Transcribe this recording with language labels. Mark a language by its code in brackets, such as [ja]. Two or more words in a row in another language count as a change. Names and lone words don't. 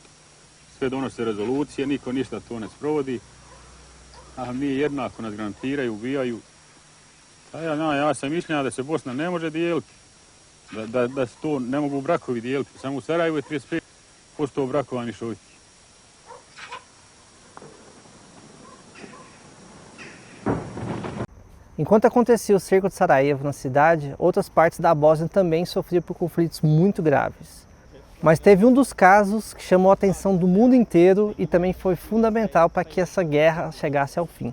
[bs] Sve donose rezolucije, niko ništa to ne sprovodi, a mi jednako nas granatiraju, ubijaju. Ja sam mišljenja da se Bosna ne može dijeliti, da se to ne mogu brakovi dijeliti. Samo u Sarajevu je 35% brakova mješovitih. [pt] Enquanto acontecia o cerco de Sarajevo na cidade, outras partes da Bósnia também sofriam por conflitos muito graves. Mas teve um dos casos que chamou a atenção do mundo inteiro e também foi fundamental para que essa guerra chegasse ao fim.